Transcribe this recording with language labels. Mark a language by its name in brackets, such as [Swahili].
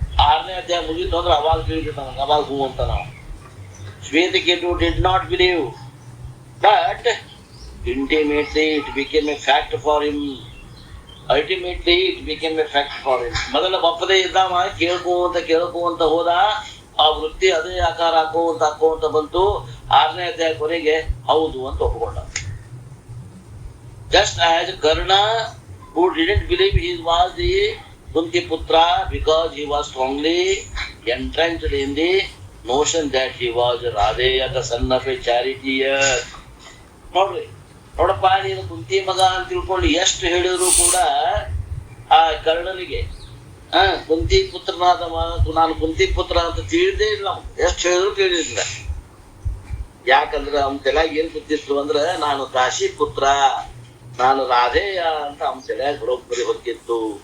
[Kannada] 6ನೇ ಅಧ್ಯಾಯ ಮುಗಿತು ಅಂದ್ರೆ ಅವಾಗ ತಿಳಿದಿರ್ತಾನ, ಅವಾಗ ಹೂ ಅಂತ ನಾವು. Shvetaketu [English] Did not believe, but intimately it became a fact for him. Ultimately it became a fact for him. [Kannada] ಮೊದಲ ಬಪ್ಪದೇ ಇದ್ದಾವ, ಕೇಳ್ಕೋಂತ ಹೋದ, ಆ ವೃತ್ತಿ ಅದೇ ಆಕಾರ ಹಾಕೋಂತ ಬಂತು. 6ನೇ ಅಧ್ಯಾಯ ಕೊನೆಗೆ ಹೌದು ಅಂತ ಒಪ್ಪಿಕೊಂಡ. [English] Just as Karna, who didn't believe he was the Kunti Putra because he was strongly entrenched in the notion that he was Radheya, the son of a charioteer. [Kannada] ನೋಡಪ್ಪ, ನೀನು ಕುಂತಿ ಮಗ ಅಂತ ತಿಳ್ಕೊಂಡು ಎಷ್ಟು ಹೇಳಿದ್ರು ಕೂಡ ಆ ಕರ್ಣನಿಗೆ ಕುಂತಿ ಪುತ್ರನಾದ ನಾನು ಕುಂತಿ ಪುತ್ರ ಅಂತ ತಿಳಿದೇ ಇಲ್ಲ. ಎಷ್ಟು ಹೇಳಿದ್ರು ತಿಳಿದಿಲ್ಲ. ಯಾಕಂದ್ರೆ ಅವನ ತಲೆಯಾಗ ಏನ್ ಗೊತ್ತಿತ್ತು ಅಂದ್ರೆ ನಾನು ಕಾಶಿ ಪುತ್ರ, ನಾನು ರಾಧೇಯ ಅಂತ ಅವನ ತಲೆಯಾಗ ಬರೋಬ್ಬರಿ ಹೊಕ್ಕಿತ್ತು.